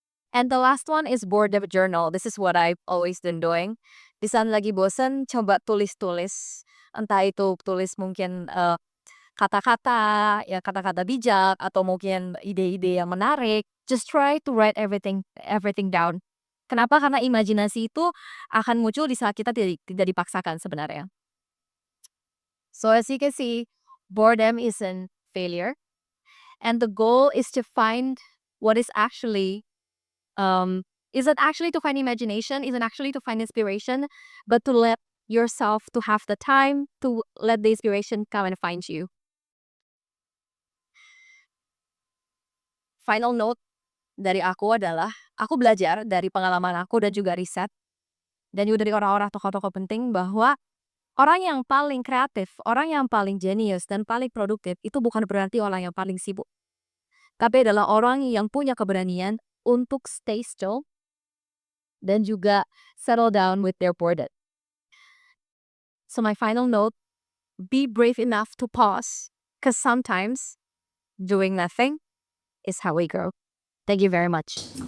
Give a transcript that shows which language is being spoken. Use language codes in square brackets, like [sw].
[en] And the last one is boredom journal. This is what I've always been doing. [id] Di saat lagi bosen, coba tulis-tulis. Entah itu tulis mungkin kata-kata, ya kata-kata bijak, atau mungkin ide-ide yang menarik. [en] Just try to write everything everything down. [id] Kenapa? Karena imajinasi itu akan muncul di saat kita tidak dipaksakan sebenarnya. [en] So as you can see, boredom isn't failure, and the goal is to find what is actually isn't actually to find imagination, isn't actually to find inspiration, but to let yourself to have the time to let the inspiration come and find you. [id] Final note dari aku adalah, aku belajar dari pengalaman aku dan juga riset, dan juga dari orang-orang tokoh-tokoh penting bahwa orang yang paling kreatif, orang yang paling jenius dan paling produktif itu bukan berarti orang yang paling sibuk. Tapi adalah orang yang punya keberanian untuk [en] stay still [id] dan juga [en] settle down with their boredom. So my final note, be brave enough to pause, because sometimes doing nothing is how we grow. Thank you very much.